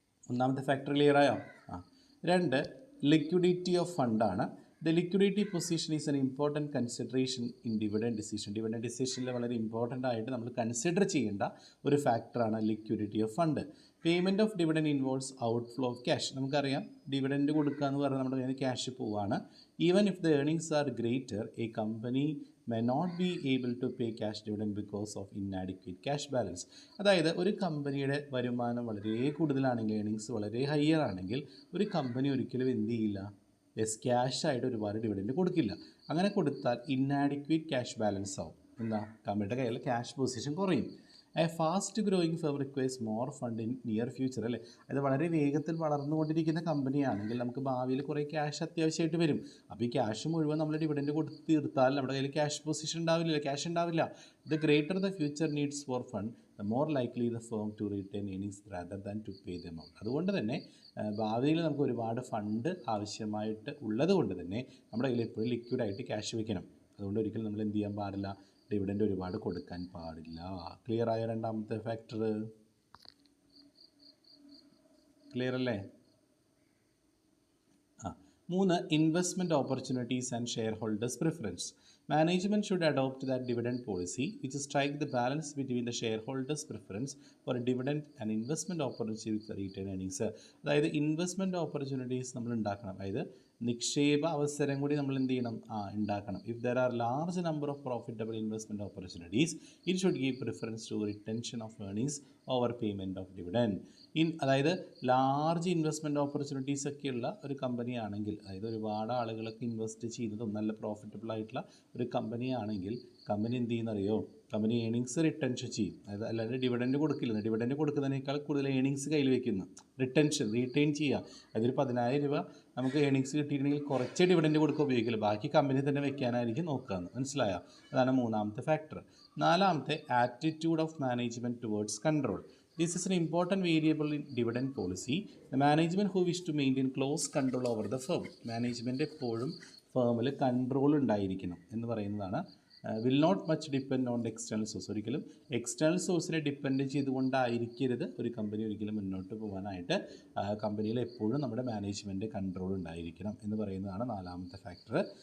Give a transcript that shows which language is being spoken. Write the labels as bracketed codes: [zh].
[ml] ഒന്നാമത്തെ factor clear ആയോ? രണ്ട്, liquidity of ഫണ്ടാണ്. [en] The liquidity position is an important consideration in dividend decision. [ml] Dividend ഡിസിഷനിൽ വളരെ important ആയിട്ട് നമ്മൾ കൺസിഡർ ചെയ്യേണ്ട ഒരു ഫാക്ടറാണ് liquidity of fund. [en] Payment of dividend involves outflow of cash. [ml] നമുക്കറിയാം ഡിവിഡൻഡ് കൊടുക്കുക എന്ന് പറഞ്ഞാൽ നമ്മുടെ കയ്യിൽ ക്യാഷ് പോവാണ്. [en] Even if the earnings are greater, a company may not be able to pay cash dividend because of inadequate cash balance. [ml] അതായത് ഒരു കമ്പനിയുടെ വരുമാനം വളരെ കൂടുതലാണെങ്കിൽ, ഏർണിങ്സ് വളരെ ഹയർ ആണെങ്കിൽ ഒരു കമ്പനി ഒരിക്കലും എന്ത് ചെയ്യില്ല? ക്യാഷ് ആയിട്ട് ഒരുപാട് ഡിവിഡൻഡ് കൊടുക്കില്ല. അങ്ങനെ കൊടുത്താൽ ഇന്നാഡിക്വേറ്റ് ക്യാഷ് ബാലൻസ് ആവും. എന്താ? കമ്പനിയുടെ കയ്യിൽ ക്യാഷ് പൊസിഷൻ കുറയും. [en] A fast growing firm requires more fund in near future അല്ലേ. [ml] അത് വളരെ വേഗത്തിൽ വളർന്നുകൊണ്ടിരിക്കുന്ന കമ്പനിയാണെങ്കിൽ നമുക്ക് ഭാവിയിൽ കുറേ ക്യാഷ് അത്യാവശ്യമായിട്ട് വരും. അപ്പോൾ ഈ ക്യാഷ് മുഴുവൻ നമ്മൾ ഡിവിഡൻഡ് കൊടുത്ത് തീർത്താൽ നമ്മുടെ കയ്യിൽ ക്യാഷ് പൊസിഷൻ ഉണ്ടാവില്ല, ക്യാഷ് ഉണ്ടാവില്ല. [en] The greater the future needs for fund, the more likely the firm to return earnings rather than to pay the amount. [ml] അതുകൊണ്ട് തന്നെ ഭാവിയിൽ നമുക്ക് ഒരുപാട് ഫണ്ട് ആവശ്യമായിട്ട് ഉള്ളത് കൊണ്ട് തന്നെ നമ്മുടെ കയ്യിൽ എപ്പോഴും ലിക്വിഡായിട്ട് ക്യാഷ് വെക്കണം. അതുകൊണ്ട് ഒരിക്കലും നമ്മൾ എന്ത് ചെയ്യാൻ പാടില്ല? ഡിവിഡൻഡ് ഒരുപാട് കൊടുക്കാൻ പാടില്ല. ക്ലിയർ ആയ രണ്ടാമത്തെ ഫാക്ടർ? ക്ലിയർ അല്ലേ? [en] മൂന്ന്, investment opportunities and shareholders preference. Management should adopt that dividend policy which strike the balance between the shareholders' preference for a dividend and investment opportunities with the retained earnings. [ml] അതായത് investment opportunities നമ്മൾ ഉണ്ടാക്കണം. അതായത് നിക്ഷേപ അവസരം കൂടി നമ്മൾ എന്ത് ചെയ്യണം? ഉണ്ടാക്കണം. [en] If there are large number of profitable investment opportunities, it should give preference to retention of earnings over payment of dividend. [ml] അതായത് ലാർജ് ഇൻവെസ്റ്റ്മെൻറ്റ് ഓപ്പർച്യൂണിറ്റീസ് ഒക്കെയുള്ള ഒരു കമ്പനിയാണെങ്കിൽ, അതായത് ഒരുപാട് ആളുകളൊക്കെ ഇൻവെസ്റ്റ് ചെയ്യുന്നതും നല്ല പ്രോഫിറ്റബിൾ ആയിട്ടുള്ള ഒരു കമ്പനിയാണെങ്കിൽ കമ്പനി എന്ത് ചെയ്യുന്നറിയോ? കമ്പനി ഏണിങ്സ് റിട്ടൻഷൻ ചെയ്യും. അതായത് അല്ലാതെ ഡിവിഡൻഡ് കൊടുക്കില്ല. ഡിവിഡൻഡ് കൊടുക്കുന്നതിനേക്കാൾ കൂടുതൽ ഏണിങ്സ് കയ്യിൽ വയ്ക്കുന്നു. റീറ്റെയിൻ ചെയ്യുക. അതൊരു 10,000 രൂപ നമുക്ക് ഏണിങ്സ് കിട്ടിയിട്ടുണ്ടെങ്കിൽ കുറച്ച് ഡിവിഡൻഡ് കൊടുക്കുക ഉപയോഗിക്കില്ല, ബാക്കി കമ്പനി തന്നെ വെക്കാനായിരിക്കും നോക്കുകയെന്ന്. മനസ്സിലായോ? അതാണ് മൂന്നാമത്തെ ഫാക്ടർ. നാലാമത്തെ, [en] Attitude of management towards control. This is an important variable in dividend policy. The management who wish to maintain close control over the firm. [ml] Management എപ്പോഴും ഫേമിൽ കൺട്രോൾ ഉണ്ടായിരിക്കണം എന്ന് പറയുന്നതാണ്. [en] Will not much depend on the external source. [ml] ഒരിക്കലും external സോഴ്സിനെ depend ചെയ്തുകൊണ്ടായിരിക്കരുത് ഒരു company ഒരിക്കലും മുന്നോട്ട് പോകാനായിട്ട്. കമ്പനിയിൽ എപ്പോഴും നമ്മുടെ മാനേജ്മെൻറ്റ് കൺട്രോൾ ഉണ്ടായിരിക്കണം എന്ന് പറയുന്നതാണ് നാലാമത്തെ ഫാക്ടർ.